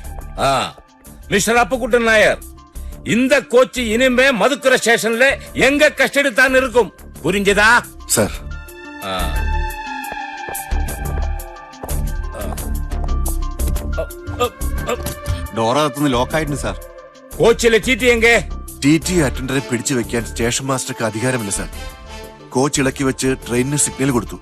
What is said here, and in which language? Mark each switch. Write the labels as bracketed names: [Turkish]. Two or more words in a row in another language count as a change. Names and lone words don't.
[Tamil] மிஸ்டர் அப்புக்குட்டன் நாயர், இந்த கோச்சு இனிமே மதுக்கரை ஸ்டேஷன்ல எங்க கஸ்டடி தான் இருக்கும், புரிஞ்சதா? சார். [Malayalam] ഡോറകത്തുനിന്ന് ലോക്കായിട്ടുണ്ട് സാർ. കോച്ചിലെ ടി എങ്കെ? ടി അറ്റൻഡറെ പിടിച്ചു വെക്കാൻ സ്റ്റേഷൻ മാസ്റ്റർക്ക് അധികാരമില്ല സാർ. കോച്ച് ഇളക്കി വെച്ച് ട്രെയിനിന് സിഗ്നൽ കൊടുത്തു.